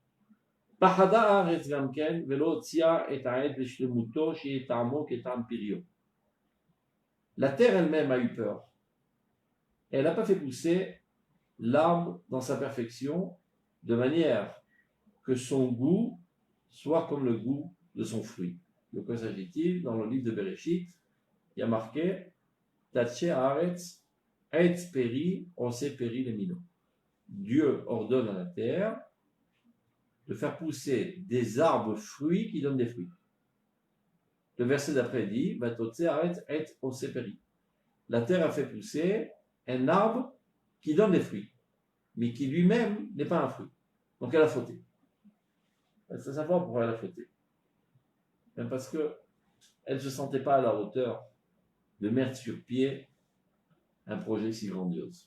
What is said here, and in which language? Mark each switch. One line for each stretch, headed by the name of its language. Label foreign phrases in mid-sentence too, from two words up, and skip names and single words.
French: La terre elle-même a eu peur. Elle n'a pas fait pousser l'arbre dans sa perfection de manière que son goût soit comme le goût de son fruit. De quoi s'agit-il? Dans le livre de Bereshit, il y a marqué
Hebrew: תדשא הארץ עץ פרי עושה פרי למינו.
French: Dieu ordonne à la terre de faire pousser des arbres fruits qui donnent des fruits. Le verset d'après dit
Hebrew: ותוצא הארץ עץ עושה פרי.
French: La terre a fait pousser un arbre qui donne des fruits, mais qui lui-même n'est pas un fruit. Donc elle a fauté. C'est savoir pourquoi elle a fauté. Même parce qu'elle ne se sentait pas à la hauteur de mettre sur pied un projet si grandiose.